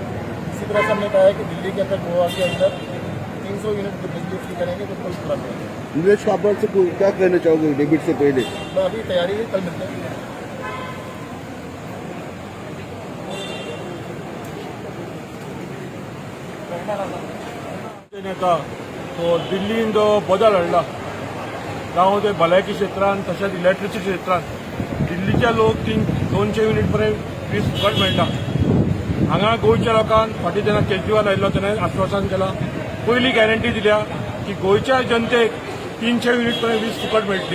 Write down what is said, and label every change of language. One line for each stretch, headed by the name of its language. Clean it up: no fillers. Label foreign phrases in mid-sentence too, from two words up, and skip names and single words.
Hindi: इसी तरह से हमने कहा है कि दिल्ली के अंदर गोवा के अंदर 300 यूनिट बिजली फ्री करेंगे तो बिल्कुल पूरा करेंगे। नीलेश काबर से क्या कहना चाहोगे डेबिट से पहले? तो अभी तैयारी है, कल मिलते हैं।
Konkani: नेता तो दिल्लीन जो बदल हाडला जावं ते भलायकी क्षेत्रांत तशेंच इलेक्ट्रिसिटी क्षेत्रांत दिल्लीचे लोक 200 युनिट पर्यंत वीज फुकट मेळटा। हांगा गोंयच्या लोकांक फाटीं जेन्ना केजरीवाल आयिल्लो तेणें आश्वासन केलां, पयली गॅरंटी दिल्या की गोंयच्या जनतेक 300 युनिट पर्यंत वीज फुकट मेळटली।